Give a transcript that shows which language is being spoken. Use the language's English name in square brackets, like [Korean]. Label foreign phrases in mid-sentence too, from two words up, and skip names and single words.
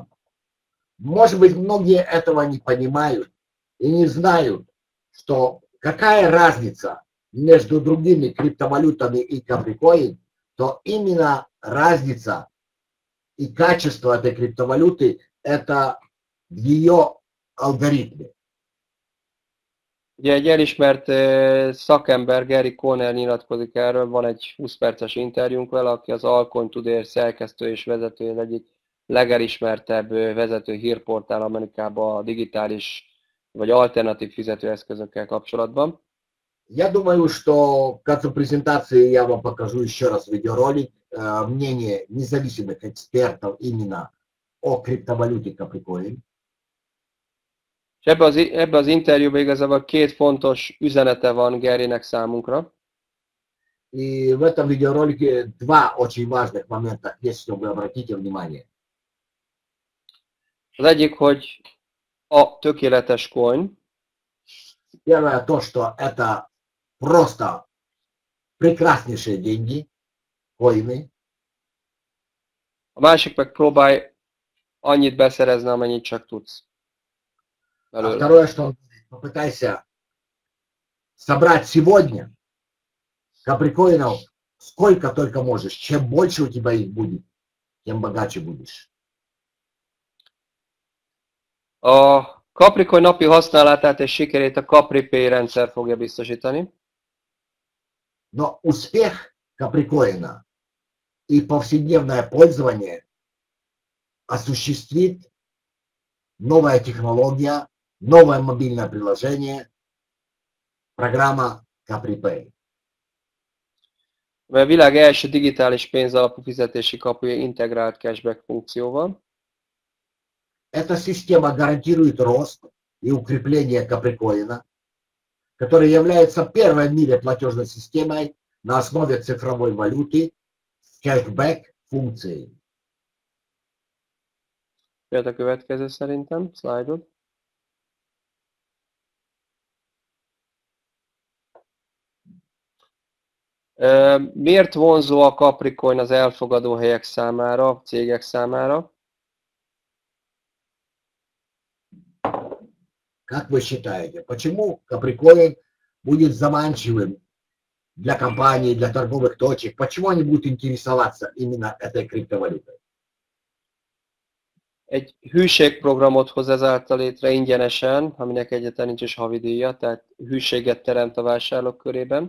[Russian] Может быть, многие этого не понимают и не знают, что какая разница между другими криптовалютами и Capricorn, то именно разница и качество этой криптовалюты – это в ее алгоритме. [Hungarian] Ugye egy elismert szakember, Gary Conner nyilatkozik erről, van egy 20 perces interjúnk vele, aki az Alcoin Today szerkesztő és vezetője, az egyik legelismertebb vezető hírportál Amerikában a digitális vagy alternatív fizetőeszközökkel kapcsolatban. [Russian] Я думаю, что к концу презентации я вам покажу еще раз видеоролик, мнение независимых экспертов именно о криптовалюте Capricorn. [Hungarian] És ebbe az interjúban igazából két fontos üzenete van Garynek számunkra. [Russian] И в этом видеоролике два очень важных момента, если вы обратите внимание. [Hungarian] Az egyik, hogy a tökéletes coin. [Russian] Первое то, что это просто прекраснейшие деньги, коины. [Hungarian] A másik meg próbálj annyit beszerezni, amennyit csak tudsz. [Russian] А второе, что попытайся собрать сегодня каприкоинов сколько только можешь. Чем больше у тебя их будет, тем богаче будешь. [Hungarian] A Capricorn napi használatát és sikerét a CapriPay rendszer fogja biztosítani. [Russian] Но успех Каприкоина и повседневное пользование осуществит новая технология, новое мобильное приложение, программа CapriPay. [Hungarian] A világ első digitális pénzalapú fizetési kapuja integrált cashback funkcióval. [Russian] Эта система гарантирует рост и укрепление Каприкоина, которая является первой в мире платежной системой на основе цифровой валюты с кэшбэк-функцией. [Hungarian] Jöhet a következő szerintem, szlájdod. Miért vonzó a Capricorn az elfogadó helyek számára, cégek számára? [Russian] Как вы считаете, почему Каприкоин будет заманчивым для компаний, для торговых точек? Почему они будут интересоваться именно этой криптовалютой? [Hungarian] Egy hűségprogramot hoz ezáltal létre ingyenesen, aminek egyáltalán nincs is havidíja, tehát hűséget teremt a vásárlók körében.